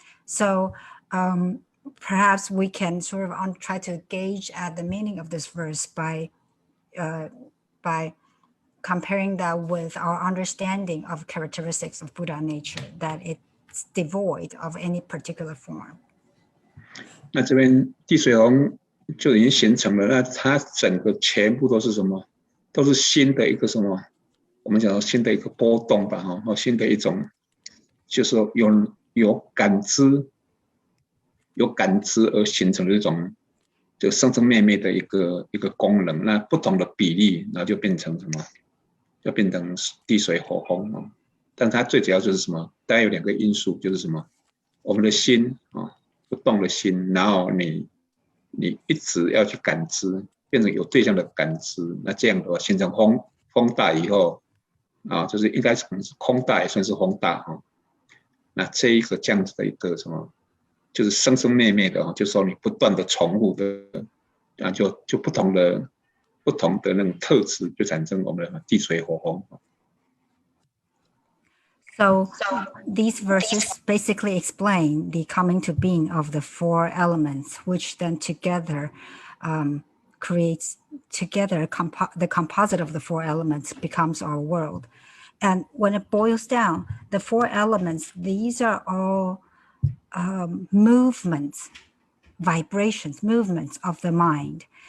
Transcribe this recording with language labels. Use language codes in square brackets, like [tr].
[en] So perhaps we can sort of try to gauge at the meaning of this verse by comparing that with our understanding of characteristics of Buddha nature, that it's devoid of any particular form. [zh] 那这边地水洪就已经形成了，那它整个全部都是什么？都是新的一个什么？我们讲到新的一个波动吧，新的一种，就是说有感知而形成的一种，就生生灭灭的一个功能。那不同的比例，然后就变成什么？就变成地水火风。但它最主要就是什么？大概有2个因素，就是什么？我们的心不动的心，然后你一直要去感知，变成有对象的感知。那这样的话，形成风大以后就是应该可能是空大，也算是风大那这一个这样子的一个什么，就是生生灭灭的就是说你不断的重复的就不同的那种特质，就产生我们的地水火风。 [en] So these verses basically explain the coming to being of the 4 elements, which then together creates the composite of the 4 elements becomes our world. And when it boils down, the 4 elements, these are all movements, vibrations, movements of the mind.